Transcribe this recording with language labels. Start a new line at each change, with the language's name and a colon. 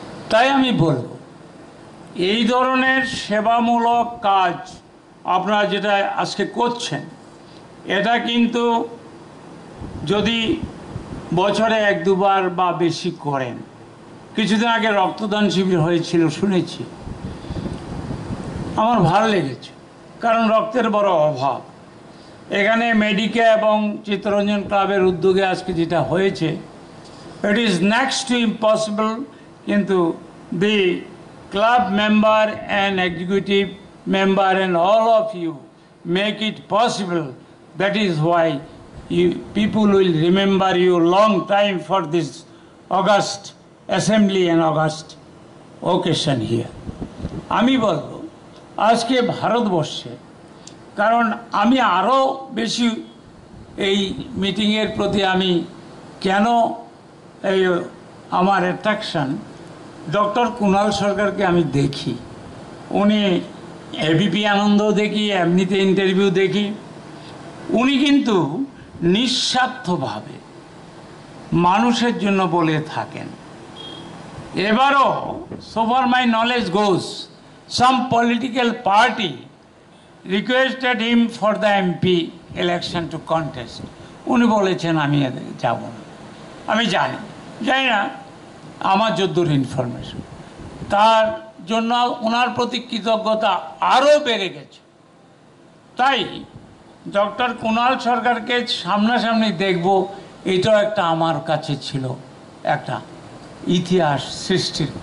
Bangla: তাই আমি বলবো, এই ধরনের সেবামূলক কাজ আপনারা যেটা আজকে করছেন, এটা কিন্তু যদি বছরে 1-2 বার বা বেশি করেন। কিছুদিন আগে রক্তদান শিবির হয়েছিল, শুনেছি, আমার ভালো লেগেছে, কারণ রক্তের বড় অভাব। এখানে মেডিকেল এবং চিত্তরঞ্জন ক্লাবের উদ্যোগে আজকে যেটা হয়েছে,
English: it is next to impossible,
Bangla: কিন্তু
English: the club member and executive member and all of you make it possible. That is why people will remember you long time for this August assembly and August occasion here.
Bangla: আমি বলবো, আজকে ভারতবর্ষে, কারণ আমি আরও বেশি এই মিটিংয়ের প্রতি আমি কেন এই আমার অ্যাট্রাকশন, ডক্টর কুণাল সরকারকে আমি দেখি, উনি এবিপি আনন্দ দেখি, এমনিতে ইন্টারভিউ দেখি, উনি কিন্তু নিঃস্বার্থভাবে মানুষের জন্য বলে থাকেন। এবারও
English: so far my knowledge goes, some political party requested him for the MP election to contest.
Bangla: উনি বলেছেন আমি যাব না। আমি জানি না, আমার যদ্দূর ইনফরমেশন, তার জন্য ওনার প্রতি কৃতজ্ঞতা আরও বেড়ে গেছে। তাই ডক্টর কুণাল সরকারকে সামনাসামনি দেখব, এটাও একটা আমার কাছে ছিল একটা ইতিহাস সৃষ্টির